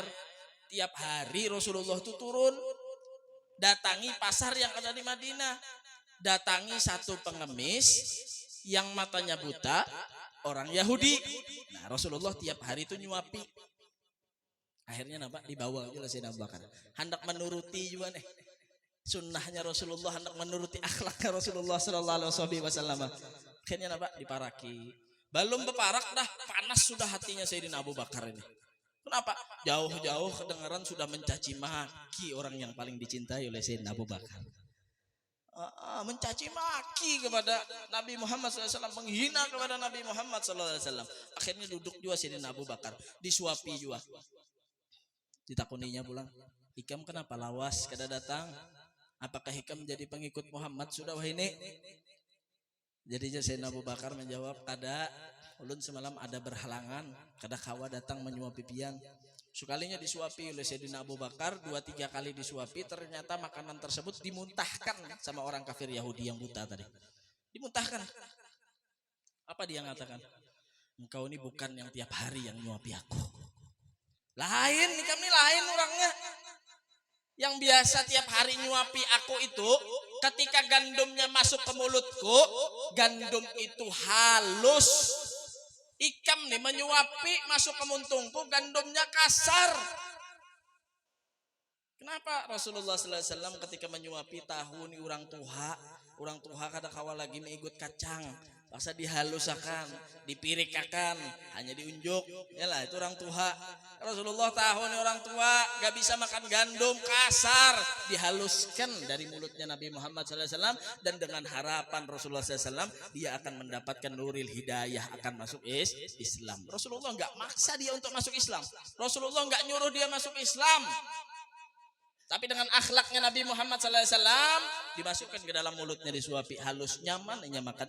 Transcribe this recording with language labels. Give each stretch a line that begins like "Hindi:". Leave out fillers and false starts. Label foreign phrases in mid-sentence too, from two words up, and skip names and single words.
Indonesian: Tiap hari Rasulullah itu turun, datangi pasar yang ada di Madinah, datangi satu pengemis yang matanya buta, orang Yahudi. Nah, Rasulullah tiap hari itu nyuapi. Akhirnya nampak dibawa oleh Sayyidina Abu Bakar. Hendak menuruti juga nih sunnahnya Rasulullah, hendak menuruti akhlaknya Rasulullah
Arabic: صلى الله عليه وسلم.
Indonesian: Akhirnya nampak diparaki. Belum beparak dah panas sudah hatinya Sayyidina Abu Bakar ini. Kenapa? Jauh-jauh kedengaran sudah mencaci maki orang yang paling dicintai oleh Sayyidina Abu Bakar. Mencaci maki kepada Nabi Muhammad SAW, menghina kepada Nabi Muhammad SAW. Akhirnya duduk juga Sayyidina Abu Bakar, disuapi juga.
Banjar: Ditakuninya pulang, Hikam kenapa lawas kada datang? Apakah Hikam jadi pengikut Muhammad sudah wah ini? Jadi Sayyidina Abu Bakar menjawab, kada, ulun semalam ada berhalangan, kada kawa datang menyuapi pian.
Indonesian: Sekalinya disuapi oleh Sayyidina Abu Bakar, 2-3 kali disuapi, ternyata makanan tersebut dimuntahkan sama orang kafir Yahudi yang buta tadi. Dimuntahkan. Apa dia mengatakan? Engkau ini bukan yang tiap hari yang nyuapi aku. Lain, kami lain orangnya. Yang biasa tiap hari nyuapi aku itu, ketika gandumnya masuk ke mulutku, gandum itu halus.
Banjar: Ikam nih menyuapi masuk ke muntungku, gandumnya kasar. Kenapa Rasulullah
Arabic: صلى الله عليه وسلم
Banjar: ketika menyuapi tahu nih orang tuha kada kawa lagi mengikut kacang, paksa dihalusakan, dipirikakan, hanya diunjuk. Yalah itu orang tuha.
Indonesian: Rasulullah tahu nih orang tua gak bisa makan gandum, kasar, dihaluskan dari mulutnya Nabi Muhammad SAW, dan dengan harapan Rasulullah SAW dia akan mendapatkan
Arabic: نور الهداية,
Indonesian: akan masuk Islam. Rasulullah gak maksa dia untuk masuk Islam, Rasulullah gak nyuruh dia masuk Islam, tapi dengan akhlaknya Nabi Muhammad SAW dimasukkan ke dalam mulutnya, disuapi, halus, nyaman, hanya makan.